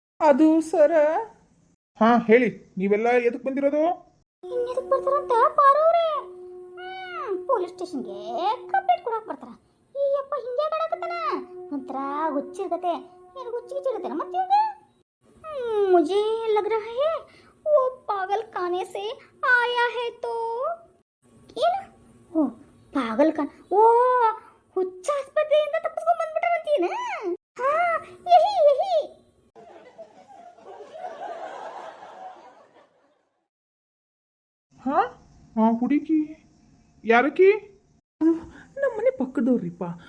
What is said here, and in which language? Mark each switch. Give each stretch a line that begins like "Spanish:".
Kannada: ಅದು ಸರ. ಹಾ ಹೇಳಿ, ನೀವೆಲ್ಲ ಎದಕ್ ಬಂದಿರೋದು? ಇನ್ನೆದಕ್ಕೆ ಬರ್ತಾರಂತ ಪಾರವ್ರೆ? ಪೊಲೀಸ್ ಸ್ಟೇಷನ್ಗೆ ಕಂಪ್ಲೇಂಟ್ ಕೊಡಕ್ ಬರ್ತಾರ. ಈ ಅಪ್ಪ ಹಿಂಗೆ ಕಾಣಕತ್ತಾನ, ಒಂಥರ ಹುಚ್ಚಿರ್ಗತೆ. ಏನು ಹುಚ್ಚಿರ್ಗತೆನ ಮತ್ತೆ ಇವಾಗ?
Hindi: मुझे लग रहा है वो पागल खाने से आया है तो.
Kannada: ಏನು? ಓ ಪಾಗಲ್ ಖಾನ್, ಓ ಹುಚ್ಚ ಆಸ್ಪತ್ರೆಯಿಂದ ತಪ್ಪಿಸ್ಕೊಂಡ್ ಬಂದ್ಬಿಟ್ಟಾರಂತೀನ? ಹಾ ಯಹಿ. ಹಾ ಆ ಹುಡುಗಿ ಯಾರಕಿ? ನಮ್ಮನೆ ಪಕ್ಕದವ್ರಿಪ್ಪ.